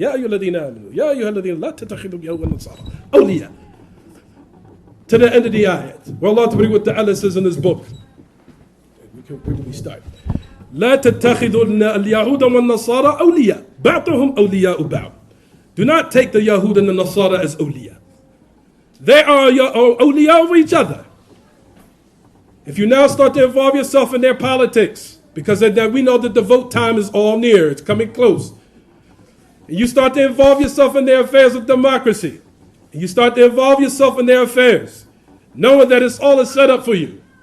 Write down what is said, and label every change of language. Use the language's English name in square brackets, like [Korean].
[Arabic] يا أيها الذين آمنوا يا أيها الذين لا تتخذوا اليهود والنصارى أولياء. [English] To the end of the ayah. Well, Allah Ta'ala says in His book. We can quickly start. [Arabic] لا تتخذوا اليهود والنصارى أولياء بعضهم أولياء بعض. [English] Do not take the Yahud and the Nasara as awliya. They are awliya of each other. If you now start to involve yourself in their politics, because we know that the vote time is all near, it's coming close. And you start to involve yourself in their affairs of democracy. And you start to involve yourself in their affairs, knowing that it's all a setup for you.